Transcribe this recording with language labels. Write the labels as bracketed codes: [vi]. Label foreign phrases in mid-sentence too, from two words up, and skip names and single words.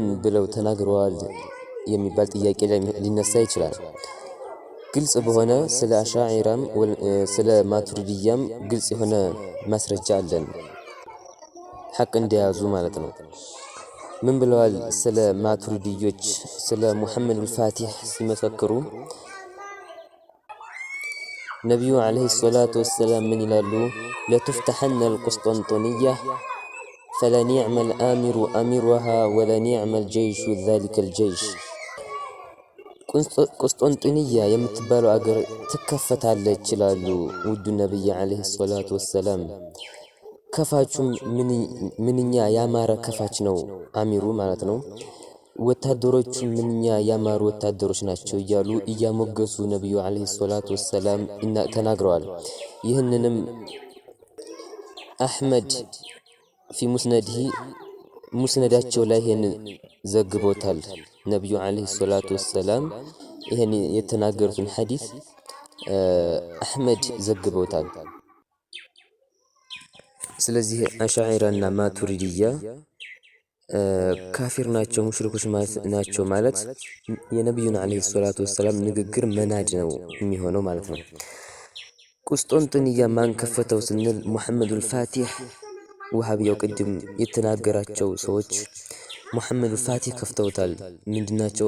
[am] ብለው ተናግረዋል የሚባል ጥያቄ ሊነሳ ይችላል። ግልጽ በሆነ ስለ አሻዒራም ስለ ማቱሪዲያም ግልጽ የሆነ ማስረጃ አለን ሐቅ እንደያዙ ማለት ነው። ምን ብለዋል ስለ ማቱሪዲዮች ስለ ሙሐመድ አልፋቲህ ሲመሰክሩ ነብዩ [ar] عليه الصلاة والسلام [am] ምን ይላሉ? [ar] ለተፍተሐነ القسطنطينية فلنعم الآمر أميرها ولنعم الجيش ذلك الجيش. [am] ቁስጦንጥንያ የምትባለው አገር ትከፈታለች ይላሉ ውዱ ነብዩ [ar] عليه الصلاة والسلام። [am] ከፋቹም ምንኛ ያማረ ከፋች ነው አሚሩ ማለት ነው። ወታደሮቹ ምንኛ ያማሩ ወታደሮች ናቸው እያሉ እያሞገሱ ነብዩ [ar] عليه الصلاة والسلام [am] ተናግረዋል። ይህንንም አህመድ [ar] في مسنده [am] ሙስነዳቸው ላይ ይሄን ዘግቦታል። ነብዩ [ar] عليه الصلاة والسلام [am] ይሄን የተናገሩትን ሐዲስ አህመድ ዘግቦታል። ስለዚህ አሻዒራና ማቱሪዲያ ካፊር ናቸው ሙሽሪኮች ናቸው ማለት የነብዩን [ar] عليه الصلاة والسلام [am] ንግግር መናድ ነው የሚሆነው ማለት ነው። ቁስጦንጥንያ ማን ከፈተው ስንል ሙሐመድ አልፋቲህ ወሃቢያው ቅድም የተናገራቸው ሰዎች ሙሐመድ አልፋቲህ ከፍተውታል። ምንድናቸው?